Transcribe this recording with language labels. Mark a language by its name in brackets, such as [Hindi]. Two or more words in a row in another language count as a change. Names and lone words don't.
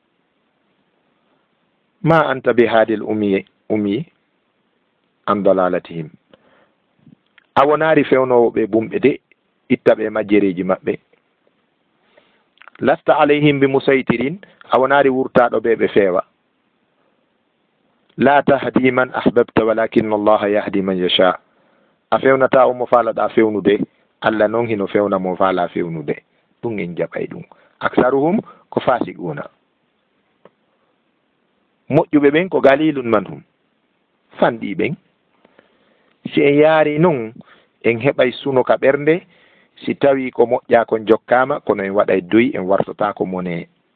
[Arabic] ما أنت بهادي العمي عن ضلالتهم [Fula] a wonaari fewnowo ɓe bumɓe de itta ɓe majjereji maɓɓe [Arabic] لست عليهم بمسيطر [Fula] a wonaari wurtaɗo ɓe feewa [Arabic] لا تهدي من أحببت ولكن الله يهدي من يشاء [Fula] a fewnata o mo faalaɗa fewnude Allah noon hino fewna mo faala fewnude ɗum en jaɓay ɗum aksaruhum ko fasiguna moƴƴuɓe ɓen ko [Arabic] قليل ما هم [Fula] fanɗi ɓen si en yaari noon en heɓay sunoka ɓernde si tawi ko moƴƴa kon jokkama kono en waɗay doyi en wartata ko mone